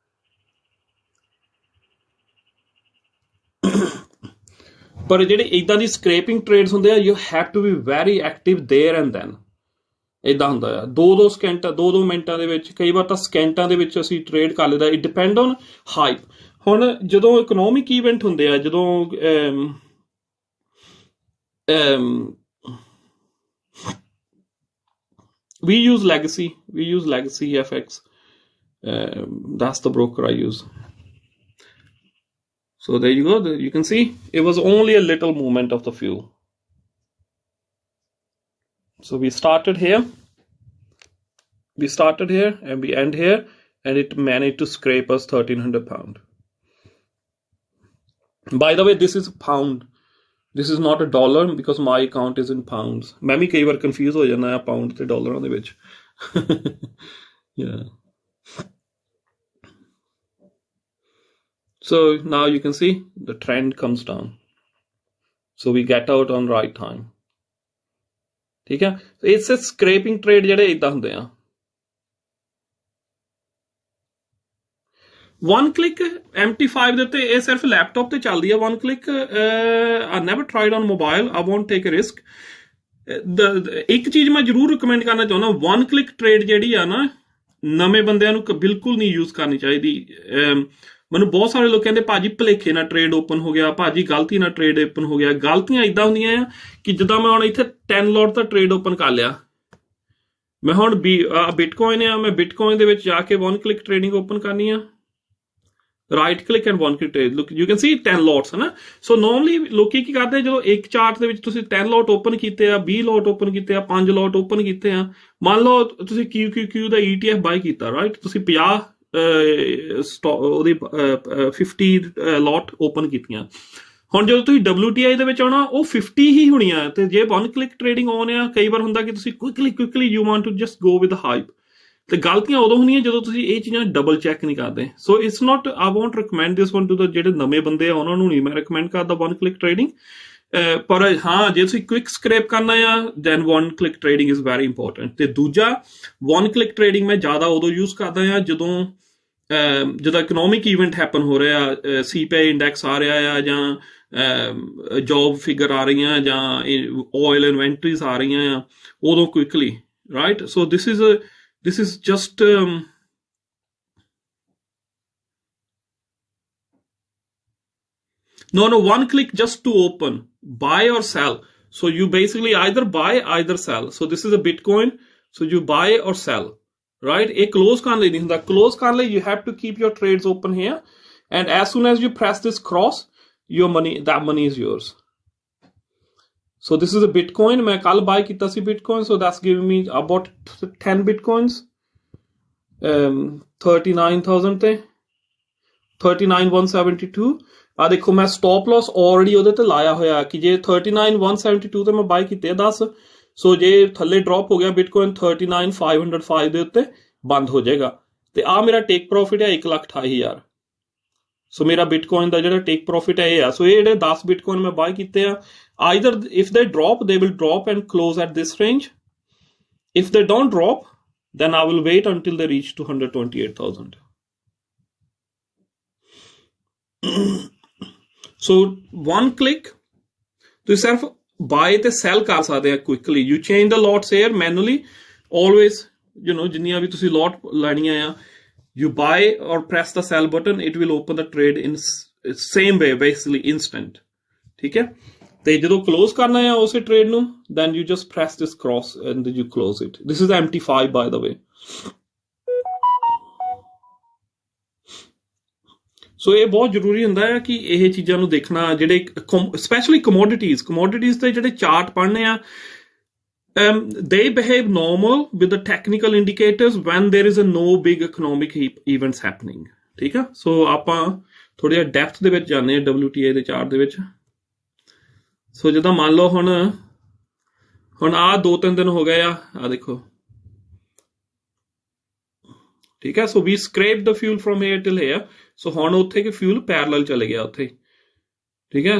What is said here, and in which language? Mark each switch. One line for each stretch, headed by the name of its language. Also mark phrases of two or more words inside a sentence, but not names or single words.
Punjabi: ਪਰ ਜਿਹੜੇ ਇਦਾਂ ਦੀ
English: scraping trades
Punjabi: ਹੁੰਦੇ ਆ
English: you have to be very active there and then
Punjabi: ਇਦਾਂ ਹੁੰਦਾ ਆ 2-2 ਸਕਿੰਟਾਂ 2-2 ਮਿੰਟਾਂ ਦੇ ਵਿੱਚ ਕਈ ਵਾਰ ਤਾਂ ਸਕਿੰਟਾਂ ਦੇ ਵਿੱਚ ਅਸੀਂ ਟ੍ਰੇਡ ਕਰ ਲੈਂਦਾ
English: it depend on hype
Punjabi: ਹੁਣ ਜਦੋਂ
English: economic event
Punjabi: ਹੁੰਦੇ ਆ ਜਦੋਂ
English: we use legacy FX that's the broker I use so there you go you can see it was only a little movement of the fuel so we started here and we end here and it managed to scrape us 1300 pound by the way this is a pound this is not a dollar because my account is in pounds
Punjabi: मैं भी कई बार confuse हो जाना है pound ते dollar ਦੇ ਵਿੱਚ
English: yeah so now you can see the trend comes down so we get out on right time
Hindi: ठीक है
English: it's a scraping trade
Punjabi: ਜਿਹੜੇ ਇਦਾਂ ਹੁੰਦੇ ਆ
English: one click MT5
Punjabi: ਦੇ ਉੱਤੇ ਇਹ ਸਿਰਫ ਲੈਪਟਾਪ ਤੇ ਚੱਲਦੀ ਆ
English: one click I never tried on mobile I won't take a risk
Punjabi: ਇੱਕ ਚੀਜ਼ ਮੈਂ ਜ਼ਰੂਰ ਰਿਕਮੈਂਡ ਕਰਨਾ ਚਾਹੁੰਦਾ
English: one click trade
Punjabi: ਜਿਹੜੀ ਆ ਨਾ ਨਵੇਂ ਬੰਦਿਆਂ ਨੂੰ ਬਿਲਕੁਲ ਨਹੀਂ ਯੂਜ਼ ਕਰਨੀ ਚਾਹੀਦੀ ਮੈਨੂੰ ਬਹੁਤ ਸਾਰੇ ਲੋਕ ਕਹਿੰਦੇ ਭਾਜੀ ਭਲੇਖੇ ਨਾਲ
English: trade open
Punjabi: ਹੋ ਗਿਆ ਭਾਜੀ ਗਲਤੀ ਨਾਲ
English: trade open
Punjabi: ਹੋ ਗਿਆ ਗਲਤੀਆਂ ਇਦਾਂ ਹੁੰਦੀਆਂ ਆ ਕਿ ਜਿੱਦਾਂ ਮੈਂ ਹੁਣ ਇੱਥੇ 10 ਲੋਟ ਦਾ
English: trade open
Punjabi: ਕਰ ਲਿਆ ਮੈਂ ਹੁਣ ਬਿਟਕੋਇਨ ਆ ਮੈਂ ਬਿਟਕੋਇਨ ਦੇ ਵਿੱਚ ਜਾ ਕੇ
English: one click trading open
Punjabi: ਕਰਨੀ ਆ
English: right click and one click trade look you can see 10 lots
Hindi: है ना
English: so normally
Punjabi: ਲੋਕੀ ਕੀ ਕਰਦੇ ਜਦੋਂ ਇੱਕ ਚਾਰਟ ਦੇ ਵਿੱਚ ਤੁਸੀਂ 10 ਲੋਟ ਓਪਨ ਕੀਤੇ ਆ 20 ਲੋਟ ਓਪਨ ਕੀਤੇ ਆ 5 ਲੋਟ ਓਪਨ ਕੀਤੇ ਆ ਮੰਨ ਲਓ ਤੁਸੀਂ QQQ ਦਾ ETF ਬਾਈ ਕੀਤਾ ਰਾਈਟ ਤੁਸੀਂ 50 ਉਹਦੀ 50 ਲੋਟ ਓਪਨ ਕੀਤੀਆਂ ਹੁਣ ਜਦੋਂ ਤੁਸੀਂ WTI ਦੇ ਵਿੱਚ ਆਉਣਾ ਉਹ 50 ਹੀ ਹੋਣੀਆਂ ਤੇ ਜੇ
English: one click trading on
Punjabi: ਆ ਕਈ ਵਾਰ ਹੁੰਦਾ ਕਿ ਤੁਸੀਂ
English: quickly you want to just go with the hype
Punjabi: ਤੇ ਗਲਤੀਆਂ ਉਦੋਂ ਹੁੰਦੀਆਂ ਜਦੋਂ ਤੁਸੀਂ ਇਹ ਚੀਜ਼ਾਂ
English: double check
Punjabi: ਨਹੀਂ ਕਰਦੇ
English: so it's not I won't recommend this one to the
Punjabi: ਜਿਹੜੇ ਨਵੇਂ ਬੰਦੇ ਆ ਉਹਨਾਂ ਨੂੰ ਨਹੀਂ ਮੈਂ ਰਿਕਮੈਂਡ ਕਰਦਾ
English: one click trading
Punjabi: ਪਰ ਹਾਂ ਜੇ ਤੁਸੀਂ
English: quick scrape
Punjabi: ਕਰਨਾ ਆ
English: then one click trading is very important
Punjabi: ਤੇ ਦੂਜਾ
English: one click trading
Punjabi: ਮੈਂ ਜ਼ਿਆਦਾ ਉਦੋਂ ਯੂਜ਼ ਕਰਦਾ ਆ ਜਦੋਂ
English: economic event happen
Punjabi: ਹੋ ਰਿਹਾ
English: CPI index
Punjabi: ਆ ਰਿਹਾ ਆ ਜਾਂ
English: job figure
Punjabi: ਆ ਰਹੀਆਂ ਜਾਂ
English: oil inventories
Punjabi: ਆ ਰਹੀਆਂ ਆ ਉਦੋਂ
English: quickly right so this is just no one click just to open buy or sell so you basically either buy either sell so this is a Bitcoin so you buy or sell right a
Punjabi: close ਕਰਨ ਲਈ ਨਹੀਂ ਹੁੰਦਾ close ਕਰਨ ਲਈ
English: you have to keep your trades open here and as soon as you press this cross that money is yours so this is a Bitcoin
Punjabi: ਮੈਂ ਕੱਲ੍ਹ buy ਕੀਤਾ ਸੀ
English: Bitcoin so that's giving me about 10 Bitcoins
Punjabi: 39,000 ਤੇ 39,172 ਆ ਦੇਖੋ ਮੈਂ
English: stop loss already
Punjabi: ਉਹਦੇ ਤੇ ਲਾਇਆ ਹੋਇਆ ਕਿ ਜੇ 39,172 ਤੇ ਮੈਂ ਬਾਈ ਕੀਤੇ 10 ਸੋ ਜੇ ਥੱਲੇ ਡ੍ਰੌਪ ਹੋ ਗਿਆ Bitcoin 39,505 ਦੇ ਉੱਤੇ ਬੰਦ ਹੋ ਜਾਏਗਾ ਤੇ ਆ ਮੇਰਾ
English: take profit
Punjabi: ਹੈ 1,28,000 ਸੋ ਮੇਰਾ Bitcoin ਦਾ ਜਿਹੜਾ
English: take profit
Punjabi: ਹੈ ਇਹ ਆ ਸੋ ਇਹ ਜਿਹੜੇ 10 Bitcoin ਮੈਂ ਬਾਈ ਕੀਤੇ ਆ
English: either if they drop they will drop and close at this range if they don't drop then I will wait until they reach to 128,000 so one click
Punjabi: ਤੁਸੀਂ ਸਿਰਫ buy ਤੇ sell ਕਰ ਸਕਦੇ ਆ
English: quickly you change the lots here manually always you know
Punjabi: ਜਿੰਨੀਆਂ ਵੀ ਤੁਸੀਂ lot ਲੈਣੀਆਂ ਆ
English: you buy or press the sell button it will open the trade in same way basically instant
Punjabi: ਠੀਕ ਹੈ ਤੇ ਜਦੋਂ close ਕਰਨਾ ਹੈ ਉਸੇ trade ਨੂੰ
English: then you just press this cross and you close it this is MT5 by the way
Punjabi: ਸੋ ਇਹ ਬਹੁਤ ਜ਼ਰੂਰੀ ਹੁੰਦਾ ਹੈ ਕਿ ਇਹ ਚੀਜ਼ਾਂ ਨੂੰ ਦੇਖਣਾ ਜਿਹੜੇ ਸਪੈਸ਼ਲੀ commodities ਤੇ ਜਿਹੜੇ ਚਾਰਟ ਪੜ੍ਹਨੇ ਆ
English: they behave normal with the technical indicators when there is a no big economic events happening
Punjabi: ਠੀਕ ਆ ਸੋ ਆਪਾਂ ਥੋੜਾ ਜਿਹਾ ਡੈਪਥ ਦੇ ਵਿੱਚ ਜਾਂਦੇ ਆ WTI ਦੇ ਚਾਰਟ ਦੇ ਵਿੱਚ ਸੋ ਜਿੱਦਾਂ ਮੰਨ ਲਓ ਹੁਣ ਆਹ 2-3 ਦਿਨ ਹੋ ਗਏ ਆ ਦੇਖੋ, ਠੀਕ ਹੈ।
English: so we scrape the fuel from here till here.
Punjabi: ਸੋ ਹੁਣ ਉੱਥੇ ਕਿ ਫਿਊਲ ਪੈਰਲਲ ਚਲੇ ਗਿਆ ਉੱਥੇ, ਠੀਕ ਹੈ।